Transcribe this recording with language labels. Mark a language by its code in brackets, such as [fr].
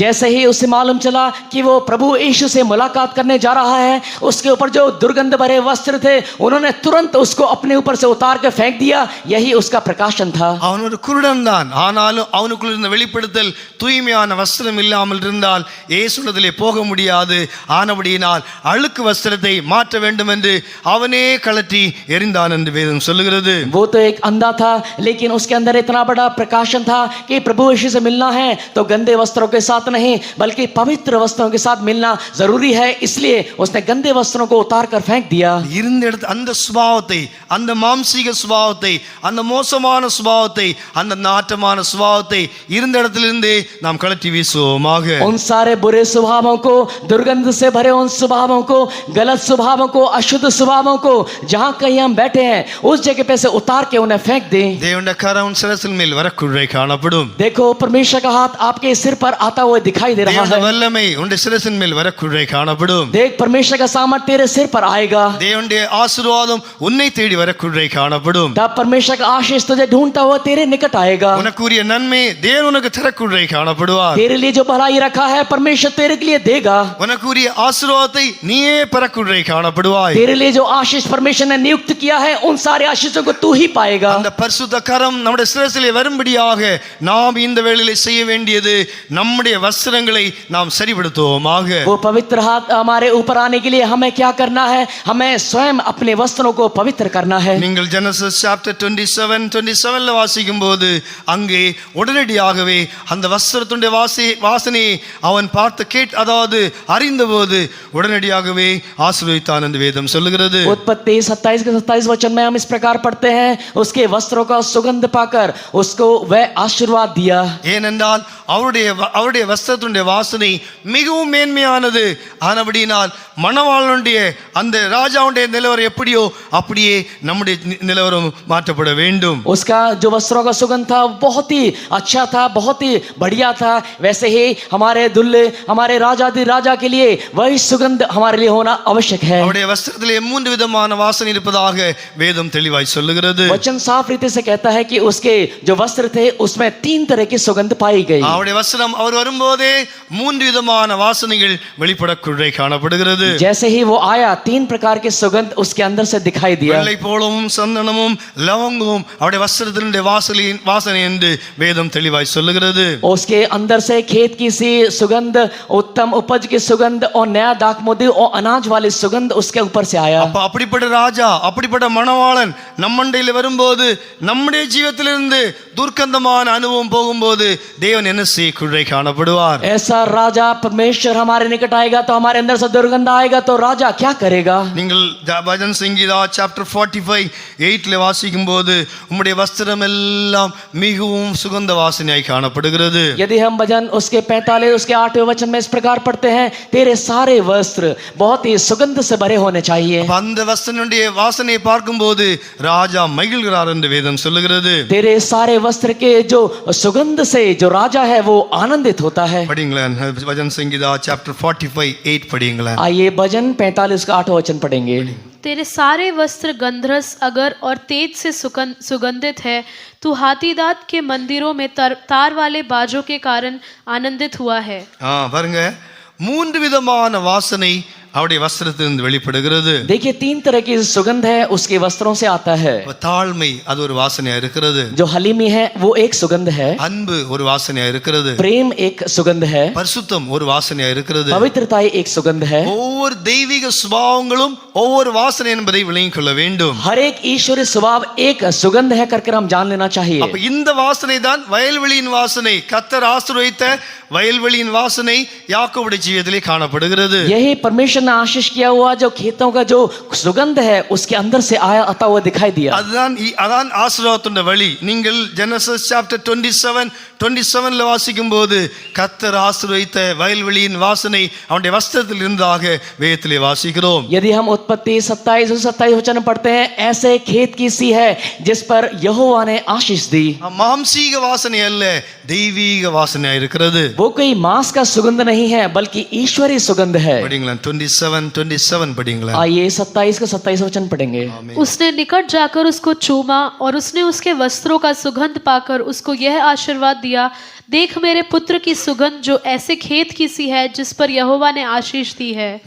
[hi] जैसे ही उसे मालूम चला कि वो प्रभु यीशु से मुलाकात करने जा रहा है, उसके ऊपर जो दुर्गंध भरे वस्त्र थे उन्होंने तुरंत उसको अपने ऊपर से उतार के फेंक दिया. यही उसका प्रकाशन था. [ta] அவன் ஒரு குருடன் தான், ஆனாலும் அவனுக்குள்ள இருந்த வெளிப்படுத்தல், தூய்மையான வஸ்திரம் இல்லாமல் இருந்தால் இயேசுவிடத்திலே போக முடியாது. ஆனபடியினால் அழுக்கு வஸ்திரத்தை மாற்ற வேண்டும் என்று அவனே கழற்றி எறிந்தான் என்று வேதம் சொல்லுகிறது. [hi] वो तो एक अंधा था, लेकिन उसके अंदर इतना बड़ा प्रकाशन था कि प्रभु यीशु से मिलना है तो गंदे वस्त्रों के साथ नहीं बल्कि पवित्र वस्त्रों के साथ मिलना जरूरी है. इसलिए उसने गंदे वस्त्रों को उतार कर फेंक दिया. [ta] இருந்த இடத்து அந்த சுபாவத்தை, அந்த மாம்சீக சுபாவத்தை, அந்த மோசமான சுபாவத்தை, அந்த நாட்டமான சுபாவத்தை இருந்த இடத்திலிருந்து நாம் கழற்றி வீசுவோமாக. [hi] उन सारे बुरे स्वभावों को, दुर्गंध से भरे उन स्वभावों को, गलत स्वभावों को, अशुद्ध स्वभावों को जहां कहीं हम बैठे हैं उस जगह पे से उतार के उन्हें फेंक दें. [ta] தேவனுடைய கரம் உன் சிரசின் மேல் வரக்குள்ளே காணப்படும். [hi] देखो परमेश्वर का हाथ आपके सिर पर आता हुआ दिखाई दे रहा [ta] தேவனுடைய [hi] है. [ta] வல்லமை உன் சிரசின் மேல் வரக்குள்ளே காணப்படும். [hi] देख परमेश्वर का सामर्थ्य तेरे सिर पर आएगा. [ta] தேவனுடைய ஆசீர்வாதம் உன்னை தேடி வரக்குள்ளே காணப்படும். [hi] तब परमेश्वर का आशीष तुझे ढूंढता हुआ तेरे निकट आएगा. [ta] உனக்குரிய நன்மை தேவன் உனக்கு தரக்குள்ளே காணப்படுவார். [hi] तेरे लिए जो भलाई रखा है परमेश्वर तेरे लिए देगा. [ta] உனக்குரிய ஆசீர்வாதத்தை நீயே பெறக்குள்ளே காணப்படுவாய். [hi] तेरे लिए जो आशीष परमेश्वर ने नियुक्त किया है उन सारे आशीषों को तू ही पाएगा. [ta] அந்த பரிசுத்த கரம் நம்முடைய சிரசிலே வரும்படியாக நாம் இந்த வேளையிலே செய்ய வேண்டியது நம்முடைய வஸ்திரங்களை நாம் சரிப்படுத்துவோமாக. [hi] वो पवित्र हाथ हमारे ऊपर आने के लिए हमें क्या करना है? हमें स्वयं अपने वस्त्रों को पवित्र करना है. [ta] நீங்கள் ஜெனசிஸ் சாப்டர் 27:27ல வாசிக்கும் போது அங்கே உடனடியாகவே அந்த வஸ்திரத்துடைய வாசனை அவன் பார்த்து அதாவது அறிந்தபோது உடனடியாகவே ஆசீர்வதித்தான் என்று வேதம் சொல்லுகிறது. [hi] उत्पत्ति 27 के 27 वचन में हम इस प्रकार पढ़ते हैं, उसके वस्त्रों का सुगंध पाकर उसको वह आशीर्वाद दिया. [ta] ஏனென்றால் அவருடைய வஸ்திரத்துடைய வாசனை மிகவும் மேன்மையானது. ஆனபடியினால் மணவாளனுடைய அந்த ராஜாவுடைய நிலவரம் எப்படியோ அப்படியே நம்முடைய நிலவரம் மாற்றப்பட வேண்டும். [hi] उसका जो वस्त्रों का सुगंध था बहुत ही अच्छा था, बहुत ही बढ़िया था. वैसे ही हमारे दुल्हे, हमारे राजा के लिए वही सुगंध हमारे लिए होना आवश्यक है. [ta] அவருடைய வஸ்திரத்திலே 3 விதமான வாசனை இருப்பதாக வேதம் தெளிவாய் சொல்லுகிறது. [hi] वचन साफ रीति से कहता है कि उसके जो वस्त्र थे उसमें 3 तरह की सुगंध पाई गई. [ta] அவருடைய வஸ்திரம் அவர் வரும்போதே 3 விதமான வாசனைகள் வெளிப்படக்குள்ளே காணப்படுகிறது. [hi] जैसे ही वो आया 3 प्रकार के सुगंध उसके अंदर से दिखाई दिया. [ta] வெள்ளை போலவும் சந்தனமும் லவங்கமும் அவருடைய வஸ்திரத்தினுடைய வாசனை என்று வேதம் தெளிவாய் சொல்லுகிறது. [hi] उसके अंदर से खेत की सी सुगंध, उत्तम उपज की सुगंध और नया दाखमोदी और अनाज वाली सुगंध उसके ऊपर से आया. [ta] அப்படிப்பட்ட ராஜா, அப்படிப்பட்ட மணவாளன் நம்மண்டையில் வரும்போது நம்முடைய ஜீவிதத்திலிருந்து துர்க்கந்தமான அனுபவம் போகும்போது தேவன் என்ன செய்யக்குள்ளே காணப்படுவார். [hi] ऐसा राजा परमेश्वर हमारे निकट आएगा तो हमारे अंदर से दुर्गंध आएगा तो राजा क्या करेगा? [ta] நீங்கள் பஜன் சங்கீதா சாப்டர் 45:8ல வாசிக்கும் போது உம்முடைய வஸ்திரம் எல்லாம் மிகவும் சுகந்த வாசனையாய் காணப்படுகிறது. [hi] यदि हम भजन उसके 45 उसके 8वें वचन में इस प्रकार पढ़ते हैं, तेरे सारे वस्त्र बहुत ही सुगंध से भरे होने चाहिए. [ta] அந்த வஸ்திரனுடைய வாசனையை பார்க்கும்போது ராஜா மகிழ்கிறார் என்று வேதம் சொல்லுகிறது. [hi] तेरे सारे वस्त्र के जो सुगंध से जो राजा है वो आनंदित होता है. [ta] படிங்களேன் பஜன் சங்கீதா சாப்டர் 45:8 படிங்களேன். [hi] आइए भजन 45 का 8वां वचन पढ़ेंगे. तेरे सारे वस्त्र गंधरस अगर और तेज से सुगंधित है. तू हाथीदांत के मंदिरों में तार वाले बाजों के कारण आनंदित हुआ है. [ta] பாருங்க 3 விதமான வாசனை அவருடைய வஸ்திரத்திலிருந்து வெளிப்படுகிறது. [hi] देखिए 3 तरह की सुगंध है उसके वस्त्रों से आता है. [ta] தாழ்மை அது ஒரு வாசனையா இருக்கிறது. [hi] जो हलीमी है वो एक सुगंध है. [ta] அன்பு ஒரு வாசனையா இருக்கிறது. [hi] प्रेम एक सुगंध है. [ta] பரிசுத்தம் ஒரு வாசனையா இருக்கிறது. [hi] पवित्रता एक सुगंध है. [ta] ஒவ்வொரு தெய்வீக சுபாவங்களும் ஒவ்வொரு வாசனை என்பதை விளங்கிக் கொள்ள வேண்டும். [hi] हर एक ईश्वरीय स्वभाव एक सुगंध है करके हम जान लेना चाहिए. [ta] அப்ப இந்த வாசனை தான் வயல்வெளியின் வாசனை. கர்த்தர் ஆசீர்வதித்த வயல்வெளியின் வாசனை யாக்கோபுடைய ஜீவிதத்திலே காணப்படுகிறது. [hi] यही परमेश्वर ने आशीष किया हुआ जो खेतों का जो सुगंध है उसके अंदर से आया आता हुआ दिखाई दिया. [ta] அதான் ஆசீர்வாதத்தின் வழி. நீங்கள் ஜெனசிஸ் சாப்டர் 27ல வாசிக்கும்போது கர்த்தர் ஆசீர்வதித்த வயல்வெளியின் வாசனை அவனுடைய வஸ்திரத்தில் இருந்ததாக வேதத்திலே வாசிக்கிறோம். [hi] यदि हम उत्पत्ति 27 वचन पढ़ते हैं, ऐसे खेत की सी है जिस पर यहोवा ने आशीष दी. [ta] மாம்சீக வாசனை அல்ல, தெய்வீக வாசனையா இருக்கிறது. [hi] वो कोई मांस का सुगंध नहीं है बल्कि ईश्वरीय सुगंध है. [ta] படிங்களா 27 படிங்களா. [hi] आइए 27 का 27 वचन पढ़ेंगे. उसने निकट जाकर उसको चूमा और उसने उसके वस्त्रों का सुगंध पाकर उसको यह आशीर्वाद दिया, देख मेरे पुत्र की सुगंध जो ऐसे खेत की सी है जिस पर यहोवा ने आशीष दी है.